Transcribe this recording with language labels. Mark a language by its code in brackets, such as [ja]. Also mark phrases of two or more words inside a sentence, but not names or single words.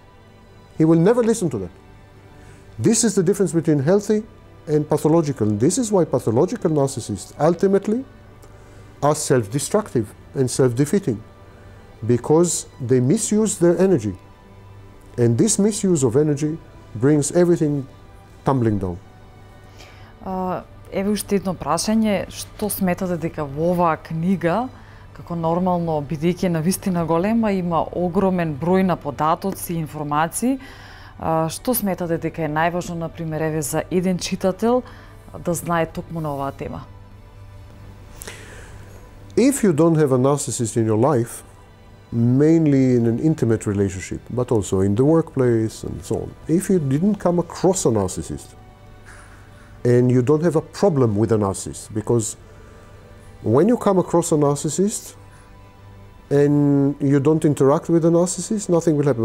[en] He will never listen to that. This is the difference between healthy and pathological. This is why pathological narcissists ultimately are self-destructive and self-defeating, because they misuse their energy. And this misuse of energy brings everything tumbling down. [mk] Еве уште едно прашање, што сметате дека во оваа книга, како нормално, бидејќи навистина голема, има огромен број на податоци и информации, што сметате дека е најважно, например, еве за еден читател да знае токму на оваа тема? [en] If you don't have a narcissist in your life, mainly in an intimate relationship, but also in the workplace and so on, if you didn't come across a narcissist, and you don't have a problem with a narcissist, because when you come across a narcissist and you don't interact with a narcissist, nothing will happen.